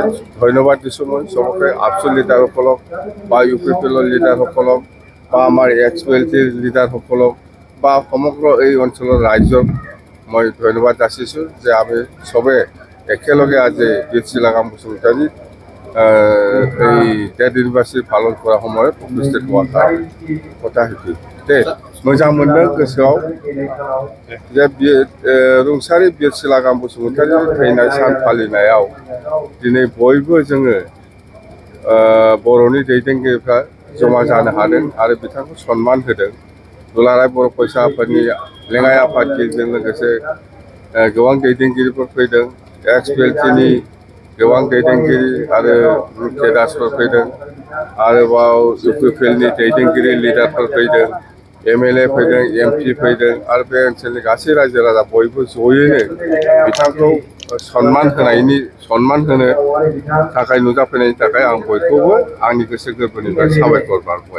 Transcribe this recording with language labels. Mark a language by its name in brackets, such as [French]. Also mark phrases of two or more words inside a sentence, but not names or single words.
[Assamese] ধন্যবাদ দিছোঁ মই চবকে, আফচু লিডাৰসকলক বা UPPৰ লিডাৰসকলক বা আমাৰ XPLTৰ লিডাৰসকলক বা সমগ্ৰ এই অঞ্চলৰ ৰাইজক মই ধন্যবাদ যাচিছোঁ যে আমি চবে একেলগে আজি বীৰ শিলাগাম বসুমতাৰীৰ এই [English] death anniversary [Assamese] পালন কৰাৰ সময়ত উপস্থিত হোৱাৰ কাৰণে কথা সেইটো দেই। [Bodo] मोजां मोनदों गोसोआव जे रुंसारि बीर शिलागाम बसुमतारीनि थैनाय सान फालिनायाव दिनै बयबो जोङो बर'नि दैदेनगिरिफ्रा जमा जानो हादों आरो बिथांखौ सन्मान होदों। दुलाराय बर' फरायसा आफादनि लेङाइ आफादगिरिजों लोगोसे गोबां दैदेनगिरिफोर फैदों, XPLTनि गोबां दैदेनगिरि आरो केडारफोर फैदों, आरोबाव UPPनि दैदेनगिरि लिडारफोर फैदों, MLA फैदों, MP फैदों आरो बे ओनसोलनि गासै रायजो राजा बयबो जयैनो बिथांखौ सन्मान होनो थाखाय नुजाफैनायनि थाखाय आं बयखौबो आंनि गोसो गोरबोनिफ्राय साबायखर बावबाय।